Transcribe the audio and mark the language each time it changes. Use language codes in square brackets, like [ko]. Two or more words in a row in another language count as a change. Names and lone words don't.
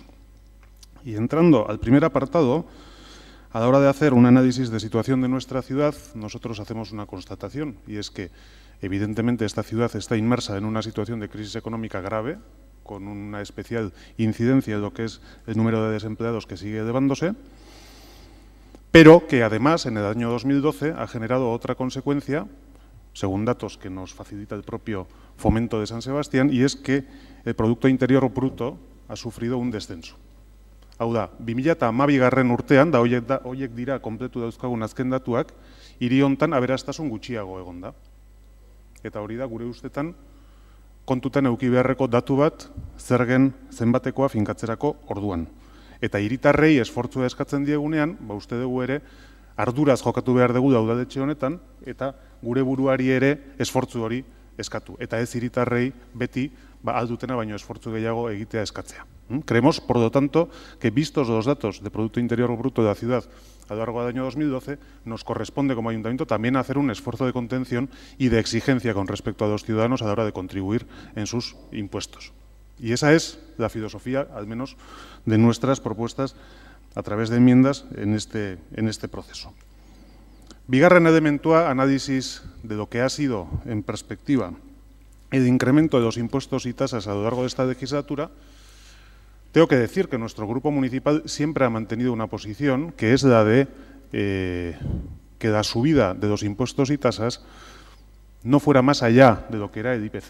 [es] Y entrando al primer apartado, a la hora de hacer un análisis de situación de nuestra ciudad, nosotros hacemos una constatación, y es que, evidentemente, esta ciudad está inmersa en una situación de crisis económica grave, con una especial incidencia en lo que es el número de desempleados que sigue elevándose, pero que además en el año 2012 ha generado otra consecuencia, según datos que nos facilita el propio Fomento de San Sebastián, y es que el Producto Interior Bruto ha sufrido un descenso. [eu] Hau da, 2012 urtean, da horiek dira kompletu dauzkagun azken datuak, hiri hontan aberastasun gutxiago egon da. Eta hori da gure ustetan kontutan eduki beharreko datu bat zergen zenbatekoa finkatzerako orduan. Eta hiritarrei esfortzua eskatzen diegunean, uste dugu ere, arduraz jokatu behar dugu udaletxe honetan, eta gure buruari ere esfortzu hori eskatu. Eta ez hiritarrei beti aldutena baino esfortzu gehiago egitea eskatzea. [es] Creemos, por lo tanto, que vistos los datos de Producto Interior Bruto de la ciudad a lo largo del año 2012, nos corresponde como ayuntamiento también hacer un esfuerzo de contención y de exigencia con respecto a los ciudadanos a la hora de contribuir en sus impuestos. Y esa es la filosofía, al menos, de nuestras propuestas a través de enmiendas en este proceso. [eu] Bigarren elementua, [es] análisis de lo que ha sido, en perspectiva, el incremento de los impuestos y tasas a lo largo de esta legislatura. Tengo que decir que nuestro grupo municipal siempre ha mantenido una posición que es la de que la subida de los impuestos y tasas no fuera más allá de lo que era el IPC.